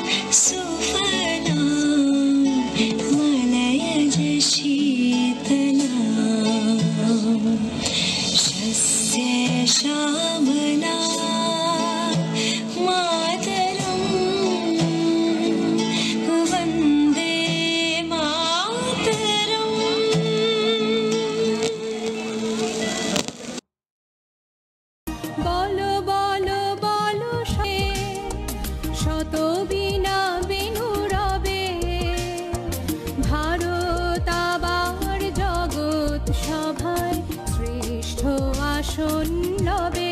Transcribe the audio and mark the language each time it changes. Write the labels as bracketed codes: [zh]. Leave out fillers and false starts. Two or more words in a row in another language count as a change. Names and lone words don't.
[sa] सुफला मलयज शीतला शस्य श्यामला मातरं वन्दे मातरम्। [bn] বলো বলো বলো সে শত বীণা বেণু রবে ভারত আবার জগৎ সভায় শ্রেষ্ঠ আসন লবে।